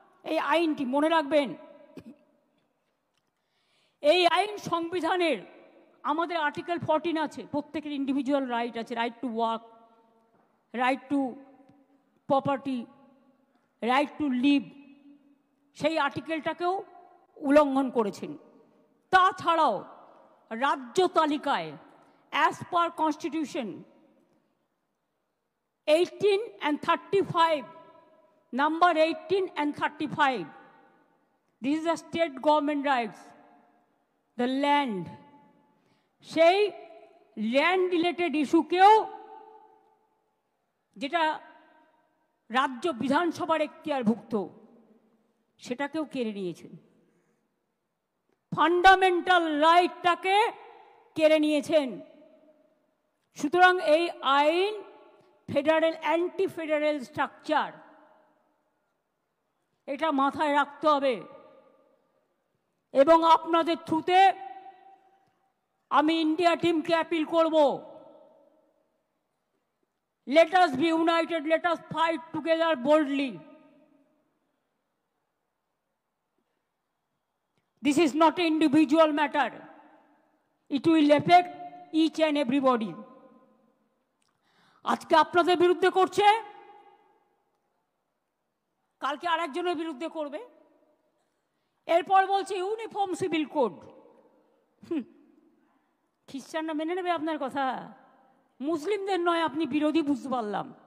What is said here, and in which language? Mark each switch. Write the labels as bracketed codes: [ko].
[bn] এই আইনটি মনে রাখবেন, এই আইন সংবিধানের আমাদের আর্টিকেল 14 আছে, প্রত্যেকের ইন্ডিভিজুয়াল রাইট আছে, right to work, right two property, right two leave. সেই আর্টিকেলটাকেও উল্লঙ্ঘন করেছেন। তাছাড়াও রাজ্য তালিকায় [en] As per constitution 18 and 35, number 18 and 35, this is the state government rights, the land. [bn] সেই ল্যান্ড রিলেটেড ইস্যুকেও, যেটা রাজ্য বিধানসভার এখতিয়ারভুক্ত, সেটাকেও কেড়ে নিয়েছেন। ফান্ডামেন্টাল রাইটটাকে কেড়ে নিয়েছেন। সুতরাং এই আইন ফেডারেল, অ্যান্টি ফেডারেল স্ট্রাকচার, এটা মাথায় রাখতে হবে। এবং আপনাদের থ্রুতে আমি ইন্ডিয়া টিমকে অ্যাপিল করব, [en] let us be united, let us fight together boldly. This is not an individual matter. It will affect each and everybody. [bn] আজকে আপনাদের বিরুদ্ধে করছে, কালকে আরেকজনের বিরুদ্ধে করবে, এরপর বলছে ইউনিফর্ম সিভিল কোড। খ্রিস্টানরা মেনে নেবে আপনার কথা? মুসলিমদের নয়, আপনি বিরোধী বুঝতে পারলাম।